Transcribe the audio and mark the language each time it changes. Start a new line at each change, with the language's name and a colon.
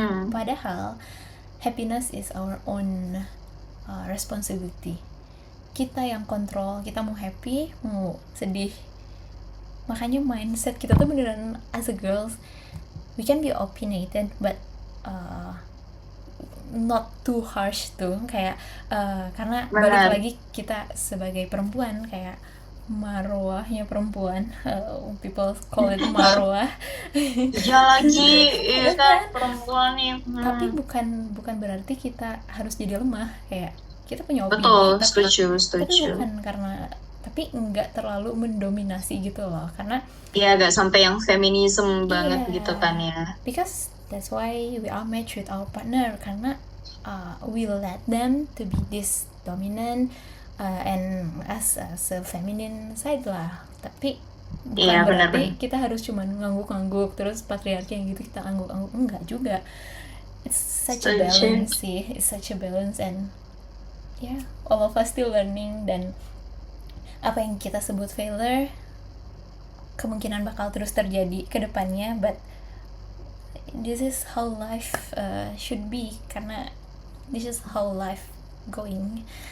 English: Padahal happiness is our own responsibility.
Indonesian: Kita yang kontrol, kita mau happy, mau sedih. Makanya mindset kita tuh beneran,
English: as a girls, we can be opinionated, but not too harsh
Indonesian: tuh, kayak karena Benar. balik lagi kita sebagai perempuan, kayak marwahnya perempuan,
English: people call it marwah.
Indonesian: Iya lagi, iya kan perempuan nih. Tapi bukan berarti kita harus jadi lemah, kayak kita punya opini, Betul, tapi setuju. bukan karena, tapi nggak terlalu mendominasi gitu loh, karena Iya, gak sampai yang feminisme banget Iya. gitu kan ya.
English: Because that's why we are matched with our partner, karena we let them to be this dominant and as a feminine side lah.
Indonesian: Tapi bukan Iya, berarti benar-benar. kita harus cuman ngangguk-ngangguk terus patriarki yang gitu kita angguk-angguk, enggak juga.
English: It's such a
Indonesian: Setuju.
English: balance sih, it's such a balance, and yeah, all of us still learning.
Indonesian: Dan apa yang kita sebut failure kemungkinan bakal terus terjadi ke depannya,
English: but this is how life should be,
Indonesian: karena
English: this is how life going.